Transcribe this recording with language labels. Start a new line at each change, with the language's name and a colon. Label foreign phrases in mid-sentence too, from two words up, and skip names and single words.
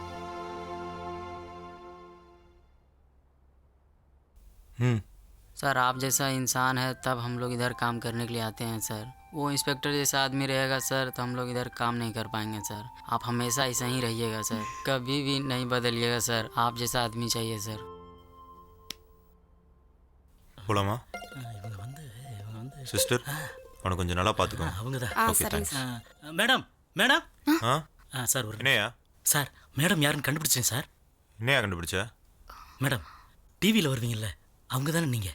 Hindi: सर आप जैसा इंसान है तब हम लोग इधर काम करने के लिए आते हैं सर। वो इंस्पेक्टर जैसा आदमी रहेगा सर तो हम लोग इधर काम नहीं कर पाएंगे सर। आप हमेशा ऐसा ही रहिएगा सर, कभी भी नहीं बदलिएगा सर। आप जैसा आदमी चाहिए सर।
Tamil: போலாமா? சிஸ்டர், அவனை கொஞ்சம் நல்லா பார்த்துக்கோங்க. அவங்க தான்.
English: okay thanks.
Tamil: மேடம் மேடம். சார் என்னையா? சார் மேடம் யாருன்னு கண்டுபிடிச்சேன் சார். என்னையா கண்டுபிடிச்ச? மேடம் டிவியில் வருவீங்கல்ல, அவங்க தானே நீங்கள்?